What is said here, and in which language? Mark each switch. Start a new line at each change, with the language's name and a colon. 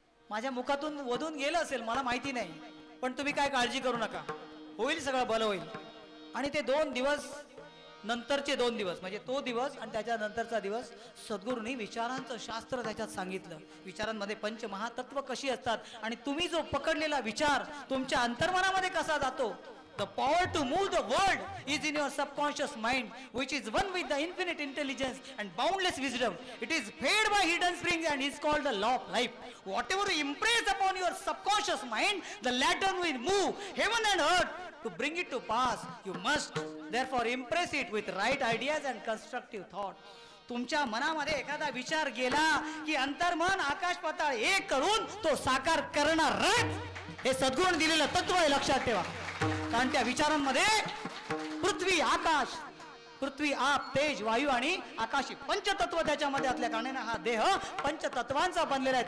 Marathi: माझ्या मुखातून वधून गेलं असेल मला माहिती नाही, पण तुम्ही काय काळजी करू नका. होईल सगळं भलं होईल. आणि ते 2 दिवस नंतरचे 2 दिवस म्हणजे तो दिवस आणि त्याच्यानंतरचा दिवस सद्गुरूंनी विचारांचं शास्त्र त्याच्यात सांगितलं. विचारांमध्ये पंचमहातत्व कशी असतात आणि तुम्ही जो पकडलेला विचार तुमच्या अंतर्मनामध्ये कसा जातो.
English: The power to move the world is in your subconscious mind, which is one with the infinite intelligence and boundless wisdom. It is fed by hidden springs and is called the law of life. Whatever you impress upon your subconscious mind, the latter will move heaven and earth to bring it to pass. You must therefore impress it with right ideas and constructive thought.
Marathi: तुमच्या मनामध्ये एखादा विचार गेला की अंतर्मन आकाश पाताळ एक करून तो साकार करणार. हे सद्गुरूंनी दिलेलं तत्व आहे, लक्षात ठेवा. कारण त्या विचारांमध्ये पृथ्वी आकाश, पृथ्वी आप तेज वायू आणि आकाशी पंचतत्व त्याच्यामध्ये असल्या कारणाने हा देह पंचतत्वांचा बनलेला आहे.